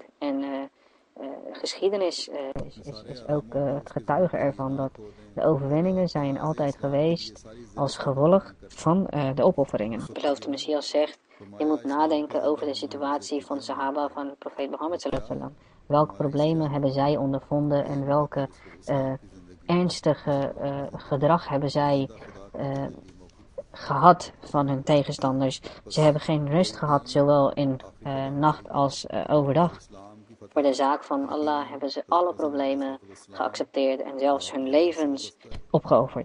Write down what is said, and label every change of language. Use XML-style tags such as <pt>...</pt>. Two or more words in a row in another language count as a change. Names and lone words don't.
<nl>En geschiedenis is ook het getuige ervan dat de overwinningen zijn altijd geweest als gevolg van de opofferingen. De beloofde Messias zegt, je moet nadenken over de situatie van de Sahaba van profeet Mohammed</nl> <ar>صلى الله عليه وسلم.</ar> <nl>Welke problemen hebben zij ondervonden en welke ernstige gedrag hebben zij gehad van hun tegenstanders. Ze hebben geen rust gehad, zowel in nacht als overdag. Voor de zaak van Allah hebben ze alle problemen geaccepteerd en zelfs hun levens opgeofferd.</nl>